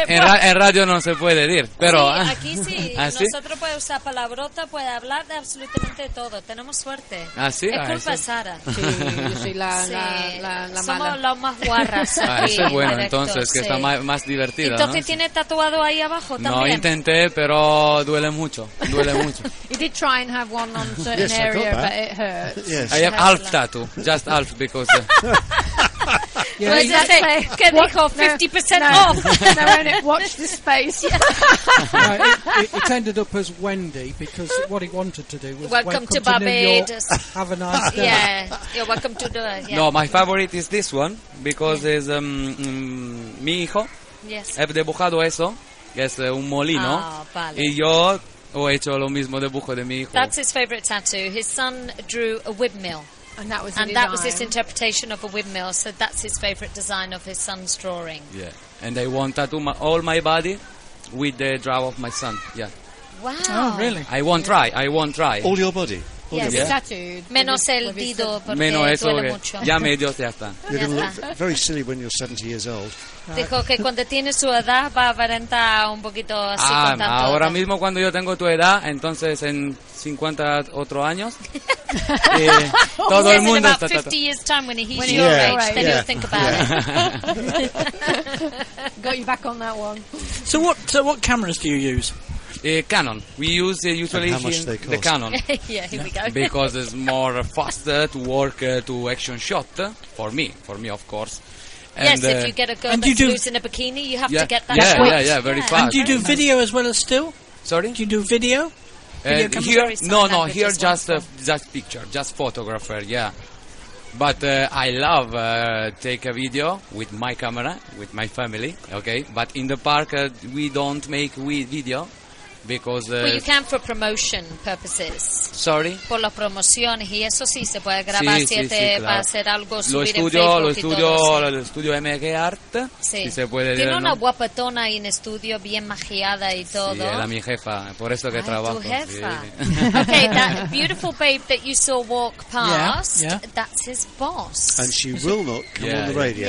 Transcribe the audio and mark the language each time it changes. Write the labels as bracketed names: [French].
[Spanish] En radio no se puede decir, pero sí, aquí sí. ¿Ah, sí? Nosotros podemos usar palabrota, puede hablar de absolutamente todo. Tenemos suerte. ¿Ah, sí? Es culpa de Sara. Sí, yo soy la somos mala. Somos los más guarras. Ah, eso es bueno, entonces, sí. Que está más divertido. Entonces, ¿no? ¿Tiene tatuado ahí abajo también? No, intenté, pero duele mucho. [English] You did try and have one on certain yes, area, I but it hurts. Yes. I have half tattoo, just half, because... Yeah. What did I say? Get me off 50% no. off. No, won't it? Watch this space. Yeah. It ended up as Wendy because what he wanted to do was welcome to Barbados. Have a nice day. Yeah, you're welcome to do it. Yeah. No, my favorite is this one because it's [Spanish] mi hijo. [English] Yes. [Spanish] He dibujado eso, que es un molino. Ah, vale. Y yo he hecho lo mismo dibujo de mi hijo. [English] That's his favorite tattoo. His son drew a windmill. And that was his interpretation of a windmill. So that's his favorite design of his son's drawing. Yeah, and I want tattoo all my body with the draw of my son. Yeah. Wow. Oh, really? I won't try. All your body. Yes, tattooed. [Spanish] Menos el dedo, porque duele mucho. Ya medios ya están. [English] You're going to look very silly when you're 70 years old. [Spanish] Dijo que cuando tiene su edad va a aparentar un poquito así con tanto. Ahora mismo cuando yo tengo tu edad, entonces en 50 otros años, todo el mundo está tatuado. [English] 50 years time when he's your age, then he'll think about it. Got you back on that one. So what cameras do you use? Canon. We use usually the Canon. Yeah, here we go. Because it's more faster to work to action shot for me, of course. And yes, if you get a girl that's loose in a bikini, you have to get that. Yeah, quick. Yeah, very fast. And do you do video as well as still? Sorry? Do you do video? Here, no. Here, just picture, just photographer. Yeah, but I love take a video with my camera, with my family. Okay, but in the park we don't make video. Because you can for promotion purposes. Sorry. [Spanish] Por la promoción y eso sí se puede grabar si te va a hacer algo subir lo estudio MG Art. Sí. Si se puede. Tiene leer, una ¿no? guapetona y en estudio bien maquillada y todo. Sí, era mi jefa, por eso que trabajo. Tu jefa. Sí. [English] Okay, that beautiful babe that you saw walk past. Yeah. That's his boss. And she will not come on the radio.